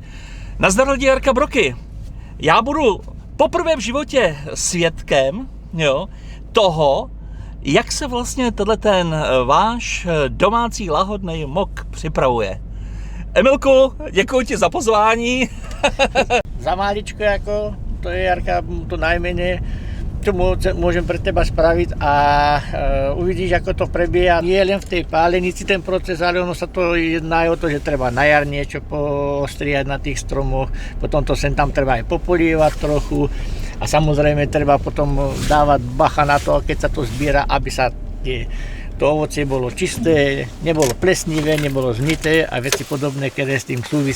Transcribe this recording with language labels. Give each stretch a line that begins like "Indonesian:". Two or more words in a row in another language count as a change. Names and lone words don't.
Czech: Nazdar lidi, Jarka Broky. Já budu poprvé v životě svědkem, jo, toho, jak se vlastně ten váš domácí lahodný mok připravuje. Emilku, děkuji ti za pozvání. Za máličko jako, to je, Jarka,
Slovak: to najmenej, čo môžem pre teba spraviť a uvidíš, ako to prebieha. Nie len v tej pálenici ten proces, ale ono sa to jedná aj o to, že treba na jar niečo postrihať na tých stromoch, potom to sem tam treba aj popolievať trochu a samozrejme treba potom dávať bacha na to, keď sa to zbiera, aby sa to ovocie bolo čisté, nebolo plesnivé, nebolo zmyté a veci podobné, ktoré s tým súvisia.